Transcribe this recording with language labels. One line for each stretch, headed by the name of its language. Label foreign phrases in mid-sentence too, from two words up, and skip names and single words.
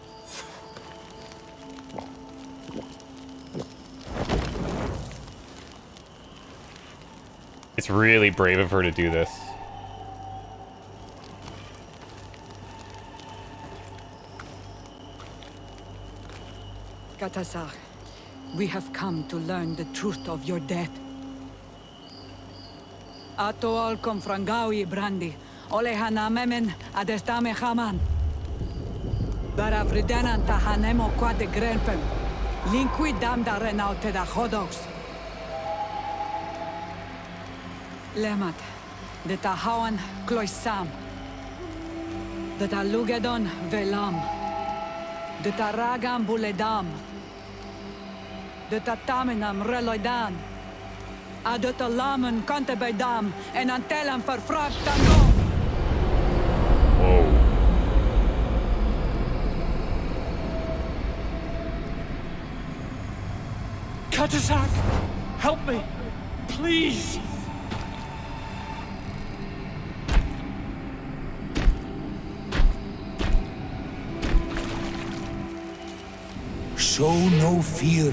English: It's really brave of her to do this. Katasar, we have come to learn the truth of your death. Ato al confrangawi brandi, olehana memen adestame haman. Baravridenan tahanemo quade grenfen, linqui damda renaute da hodos. Lemat, de tahawan kloisam, de talugedon velam, de taragam buledam, de tataminam reloidan, de talamen kantebedam, en antelam verfragtango. Whoa. Katasak, help me, please. Show no fear.